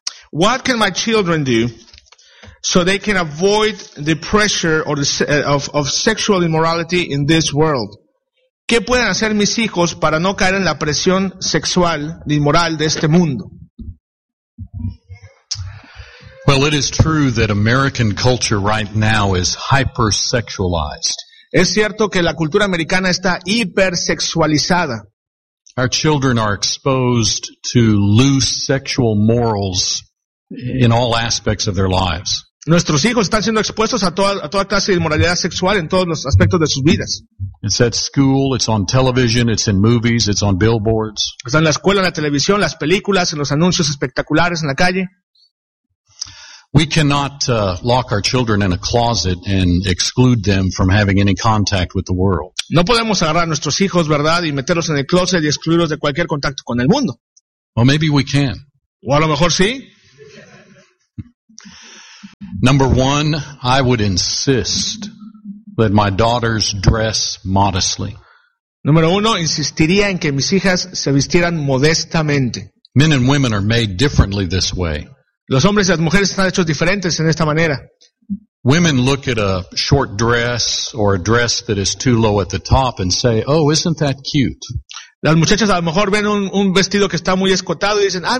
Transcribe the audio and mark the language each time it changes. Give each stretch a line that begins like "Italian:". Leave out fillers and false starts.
English: What can my children do so they can avoid the pressure or of sexual immorality in this world?
Spanish: ¿Qué pueden hacer mis hijos para no caer en la presión sexual ni moral de este mundo?
English: Well, it is true that American culture right now is hypersexualized.
Spanish: Es cierto que la cultura americana está hipersexualizada.
English: Our children are exposed to loose sexual morals in all aspects of their lives.
Spanish: Nuestros hijos están siendo expuestos a toda clase de inmoralidad sexual en todos los aspectos de sus vidas.
English: It's at school, it's on television, it's in movies, it's on billboards.
Spanish: Está en la escuela, en la televisión, las películas, en los anuncios espectaculares, en la calle.
English: We cannot lock our children in a closet and exclude them from having any contact with the world.
Spanish: No podemos agarrar a nuestros hijos, ¿verdad?, y meterlos en el closet y excluirlos de cualquier contacto con el mundo.
English: Well, maybe we can.
Spanish: O a lo mejor sí.
English: Number one, I would insist that my daughters dress modestly.
Spanish: Número uno, insistiría en que mis hijas se vistieran modestamente.
English: Men and women are made differently this way.
Spanish: Los hombres y las mujeres están hechos diferentes en esta manera.
English: Women look at a short dress or a dress that is too low at the top and say, "Oh, isn't that cute?"
Spanish: Las muchachas a lo mejor ven un vestido que está muy escotado y dicen, "Ah, mira,